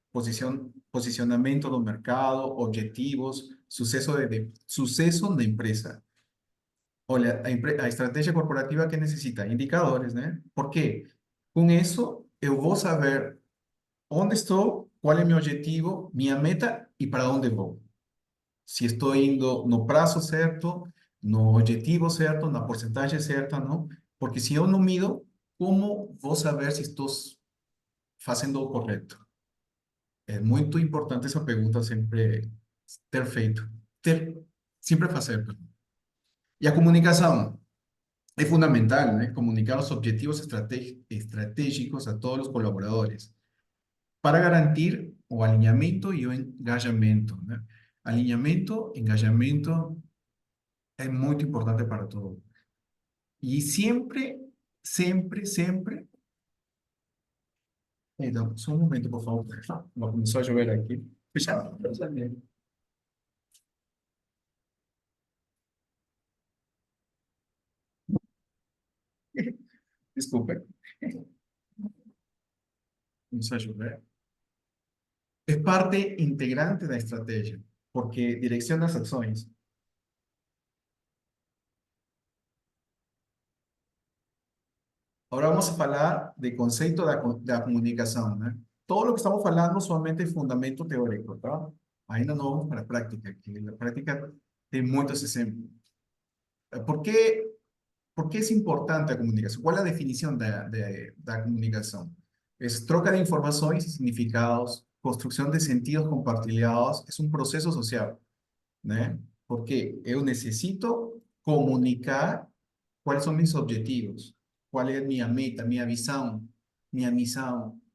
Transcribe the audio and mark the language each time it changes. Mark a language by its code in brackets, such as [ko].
[es] Posicionamiento del mercado, objetivos, suceso de empresa. O a estrategia corporativa que necesita indicadores, ¿no? ¿Por qué? Con eso, yo voy a saber dónde estoy, cuál es mi objetivo, mi meta y para dónde voy. [pt] Se estou indo no prazo certo, no objetivo certo, na porcentagem certa, não? Porque se eu não mido, como vou saber se estou fazendo o correto? É muito importante essa pergunta sempre ter feito, sempre fazer. E a comunicação é fundamental, né? Comunicar os objetivos estratégicos a todos os colaboradores para garantir o alinhamento e o engajamento, né? [es] Alinhamento, engajamento es muy importante para todo. Y siempre, siempre, siempre... [pt] Então, só um momento, por favor. Vai começar a chover aqui. Fechado. Desculpa. Começou a chover. Es parte integrante da estratégia, porque direciona as ações. [es] Ahora vamos a [pt] falar de conceito da comunicação, né? [es] Todo lo que estamos [pt] falando solamente é fundamento teórico, tá? Ainda não vamos para a prática, que na prática tem muitos exemplos. [es] ¿Por qué, por qué es importante la comunicación? ¿Cuál es la definición de la comunicación? Es troca de informaciones y significados, construcción de sentidos compartilhados, es un proceso social, ¿no? Porque yo necesito comunicar cuáles son mis objetivos, cuál es mi meta, mi visión, mi misión.